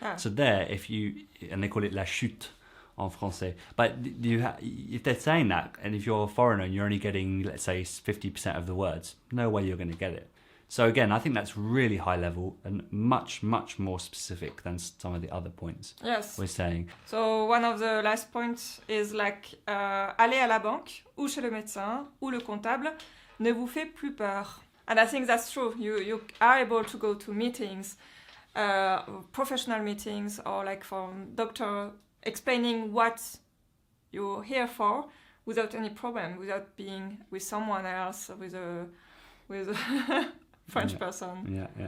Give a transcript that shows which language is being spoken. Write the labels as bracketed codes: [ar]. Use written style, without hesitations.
[en] So there, and they call it [fr] la chute en français. [en] But if they're saying that, and if you're a foreigner and you're only getting, let's say, 50% of the words, no way you're going to get it. So again, I think that's really high level and much, much more specific than some of the other points we're saying. So one of the last points is like, [fr] aller à la banque, ou chez le médecin, ou le comptable, ne vous fait plus peur. [en] And I think that's true. You are able to go to meetings, professional meetings, or like for doctor, explaining what you're here for without any problem, without being with someone else, with a French person.